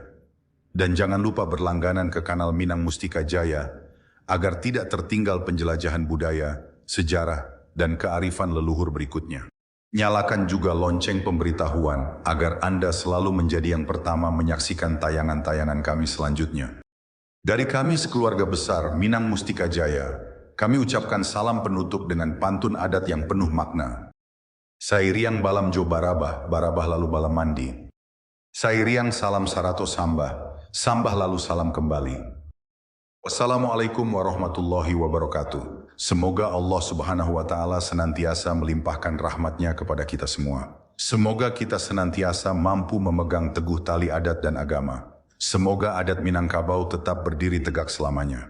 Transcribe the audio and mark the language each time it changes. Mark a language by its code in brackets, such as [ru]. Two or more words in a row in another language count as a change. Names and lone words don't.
[id] Dan jangan lupa berlangganan ke kanal Minang Mustika Jaya agar tidak tertinggal penjelajahan budaya, sejarah, dan kearifan leluhur berikutnya. Nyalakan juga lonceng pemberitahuan agar Anda selalu menjadi yang pertama menyaksikan tayangan-tayangan kami selanjutnya. Dari kami sekeluarga besar Minang Mustika Jaya, kami ucapkan salam penutup dengan pantun adat yang penuh makna. [min] Sairiang balam jo barabah, barabah lalu balam mandi. Sairiang salam sarato sambah, sambah lalu salam kembali. [ar] Wassalamualaikum warahmatullahi wabarakatuh. [id] Semoga Allah Subhanahu wa Ta'ala senantiasa melimpahkan rahmatnya kepada kita semua. Semoga kita senantiasa mampu memegang teguh tali adat dan agama. Semoga adat Minangkabau tetap berdiri tegak selamanya.